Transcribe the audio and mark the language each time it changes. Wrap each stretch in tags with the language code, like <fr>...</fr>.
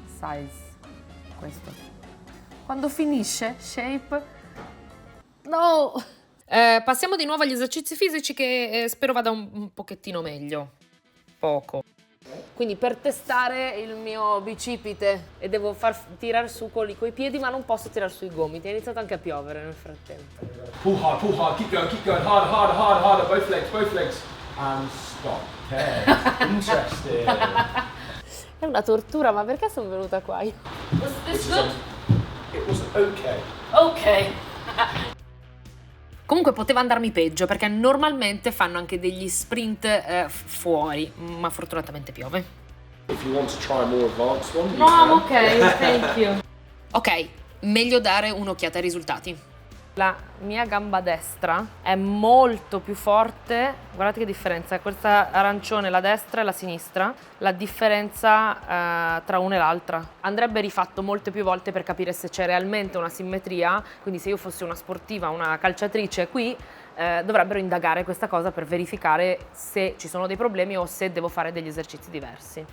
<it>Size. Questo. Quando finisce, shape. No. Passiamo di nuovo agli esercizi fisici che spero vada un pochettino meglio. Poco. Quindi per testare il mio bicipite e devo far tirare su coi piedi, ma non posso tirare sui gomiti. È iniziato anche a piovere nel frattempo.</it> <en>Pull hard, keep going, harder, harder, harder, harder. Both legs. And stop. Okay. Interesting.</en> <it>È una tortura, ma perché sono venuta qua io?</it> <en>Was this good? It was okay. Ok.</en> <it>Comunque poteva andarmi peggio perché normalmente fanno anche degli sprint fuori, ma fortunatamente piove.</it> <en>If you want to try a more advanced one, No, I'm ok, thank you.</en> <it>Ok, meglio dare un'occhiata ai risultati. La mia gamba destra è molto più forte, guardate che differenza, questa arancione la destra e la sinistra, la differenza tra una e l'altra. Andrebbe rifatto molte più volte per capire se c'è realmente una simmetria, quindi se io fossi una sportiva, una calciatrice qui, dovrebbero indagare questa cosa per verificare se ci sono dei problemi o se devo fare degli esercizi diversi.</it>